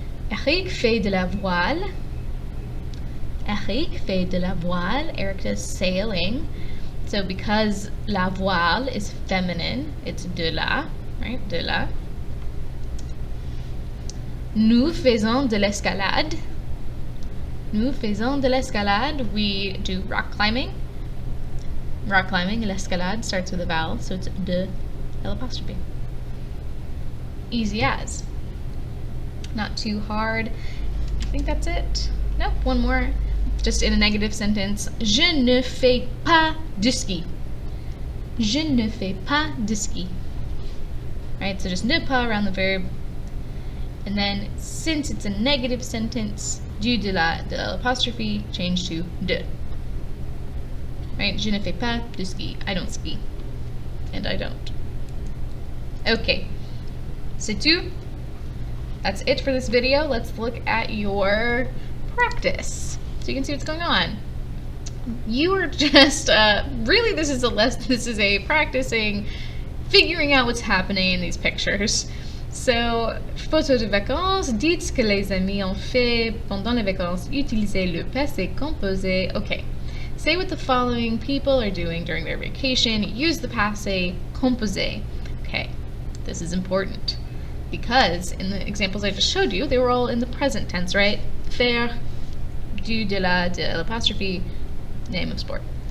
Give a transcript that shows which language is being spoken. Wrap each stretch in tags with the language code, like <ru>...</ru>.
<fr>Eric fait de la voile. Eric fait de la voile.</fr> <en>Eric does sailing. So because la voile is feminine, it's de la, right?</en> <fr>De la. Nous faisons de l'escalade. Nous faisons de l'escalade.</fr> <en>We do rock climbing. Rock climbing, l'escalade starts with a vowel, so it's de l'apostrophe. Easy as. Not too hard. I think that's it. Nope, one more. Just in a negative sentence.</en> <fr>Je ne fais pas de ski. Je ne fais pas de ski.</fr> <en>Right, so just ne pas around the verb. And then, since it's a negative sentence, du de l'apostrophe, change to de. Right?</en> <fr>Je ne fais pas de ski.</fr> <en>I don't ski. And I don't. Okay.</en> <fr>C'est tout.</fr> <en>That's it for this video. Let's look at your practice so you can see what's going on. You are just, really this is a practicing, figuring out what's happening in these pictures.</en> <fr>So, photo de vacances, dites ce que les amis ont fait pendant les vacances, utilisez le passé composé.</fr> <en>Okay, say what the following people are doing during their vacation, use the passé composé. Okay, this is important because in the examples I just showed you, they were all in the present tense, right? Faire, du, de l'apostrophe, name of sport.</en>